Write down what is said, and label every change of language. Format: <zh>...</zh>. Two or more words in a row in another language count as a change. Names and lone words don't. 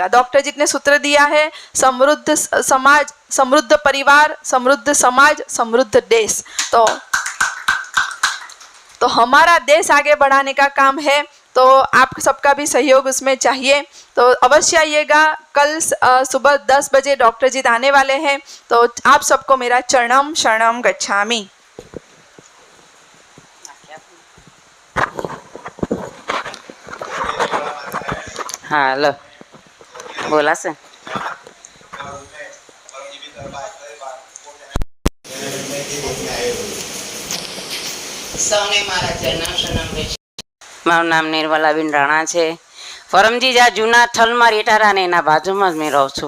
<hi>डॉक्टर जी ने सूत्र दिया है समृद्ध समाज, समृद्ध परिवार, समृद्ध समाज, समृद्ध देश। तो हमारा देश आगे बढ़ाने का काम है, तो आप सबका भी सहयोग उसमें चाहिए। तो अवश्य आइएगा। कल सुबह 10 बजे डॉक्टर जी आने वाले हैं, तो आप सबको मेरा चरणम शरणम गच्छामि। हाँ लो बोला से</hi> <gu>સૌને મારા</gu> <sa>चरण शरणम</sa> <gu>મારું નામ નિર્મલાબેન રાણા છે. પરમજી જ્યાં જૂના થલમાં રહેતા હતા ને એના બાજુમાં જ મેં રહું છું.</gu>